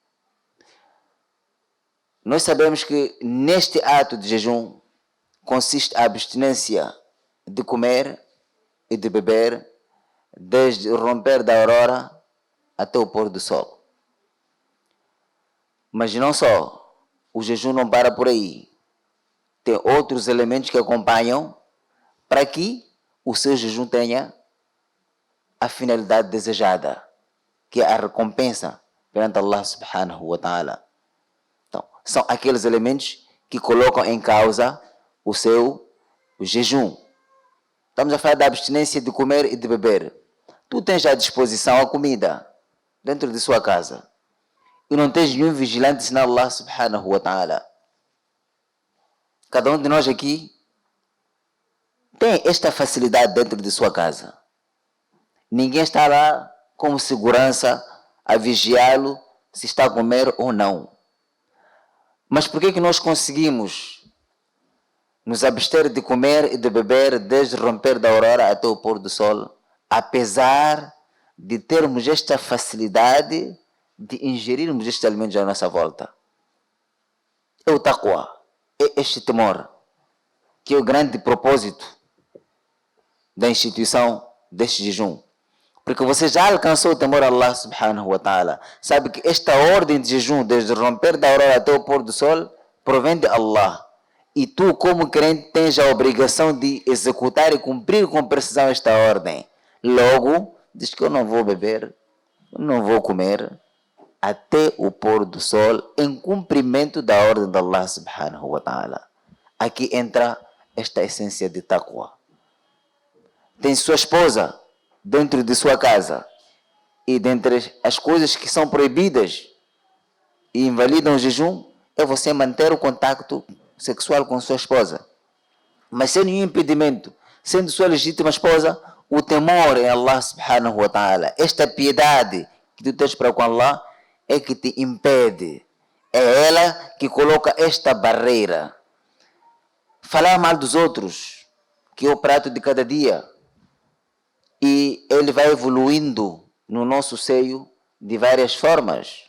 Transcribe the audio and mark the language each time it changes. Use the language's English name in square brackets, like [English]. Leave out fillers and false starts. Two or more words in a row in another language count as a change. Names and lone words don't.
[Portuguese] Nós sabemos que neste ato de jejum consiste a abstinência de comer e de beber desde o romper da aurora até o pôr do sol. Mas não só, o jejum não para por aí. Tem outros elementos que acompanham para que o seu jejum tenha a finalidade desejada, que é a recompensa perante [Arabic] الله سبحانه وتعالى. [Portuguese] Então, são aqueles elementos que colocam em causa o jejum. Estamos a falar da abstinência de comer e de beber. Tu tens à disposição a comida dentro de sua casa e não tens nenhum vigilante senão [Arabic] الله سبحانه وتعالى. [Portuguese] Cada um de nós aqui tem esta facilidade dentro de sua casa. Ninguém está lá como segurança a vigiá-lo se está a comer ou não. Mas por que nós conseguimos nos abster de comer e de beber desde o romper da aurora até o pôr do sol, apesar de termos esta facilidade de ingerirmos estes alimentos à nossa volta? É o taqwa, é este temor, que é o grande propósito da instituição deste jejum. Porque você já alcançou o temor a [Arabic] الله سبحانه وتعالى. [Portuguese] Sabe que esta ordem de jejum, desde o romper da aurora até o pôr do sol, provém de Allah. E tu, como crente, tens a obrigação de executar e cumprir com precisão esta ordem. Logo, diz que eu não vou beber, não vou comer, até o pôr do sol, em cumprimento da ordem de [Arabic] الله سبحانه وتعالى. [Portuguese] Aqui entra esta essência de taqwa. Tem sua esposa dentro de sua casa, e dentre as coisas que são proibidas e invalidam o jejum é você manter o contacto sexual com sua esposa, mas sem nenhum impedimento, sendo sua legítima esposa. O temor em [Arabic] الله سبحانه وتعالى, [Portuguese] esta piedade que tu tens para com Allah, é que te impede, é ela que coloca esta barreira. Falar mal dos outros, que é o prato de cada dia, e ele vai evoluindo no nosso seio de várias formas.